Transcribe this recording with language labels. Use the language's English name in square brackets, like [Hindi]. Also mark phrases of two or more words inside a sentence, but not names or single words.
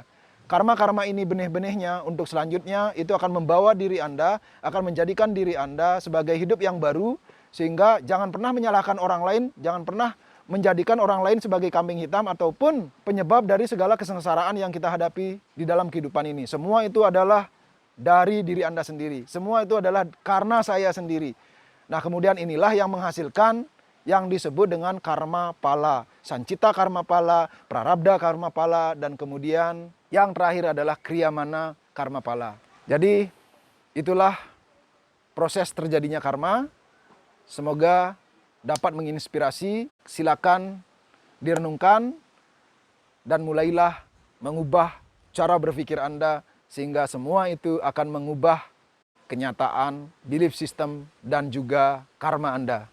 [Indonesian] Karma-karma ini benih-benihnya untuk selanjutnya itu akan membawa diri Anda, akan menjadikan diri Anda sebagai hidup yang baru, sehingga jangan pernah menyalahkan orang lain, jangan pernah menjadikan orang lain sebagai kambing hitam ataupun penyebab dari segala kesengsaraan yang kita hadapi di dalam kehidupan ini. Semua itu adalah dari diri Anda sendiri. Semua itu adalah karena saya sendiri. Nah, kemudian inilah yang menghasilkan yang disebut dengan karma pala. Sancita karma pala, prarabdha karma pala, dan kemudian yang terakhir adalah kriyamana karma pala. Jadi, itulah proses terjadinya karma. Semoga dapat menginspirasi. Silakan direnungkan dan mulailah mengubah cara berpikir Anda sehingga semua itu akan mengubah kenyataan, [English] belief system, [Indonesian] dan juga karma Anda.